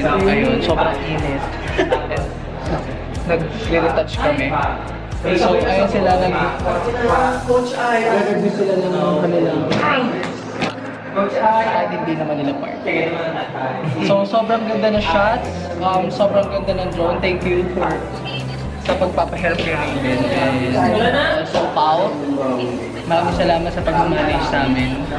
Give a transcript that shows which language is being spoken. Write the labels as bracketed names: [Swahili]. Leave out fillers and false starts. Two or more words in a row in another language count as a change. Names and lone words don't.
[Filipino] Ayun, sobrang init. Nag-retouch kami. So, ayun sila nag-review sila ng kanilang kahit hindi naman nila part. So, sobrang ganda na shots. Sobrang ganda ng drone. [English] Thank you for [Filipino] sa pagpapahelp kay Raven. [English] And also, Pao. [Filipino] Maraming salamat sa pag-manage sa amin.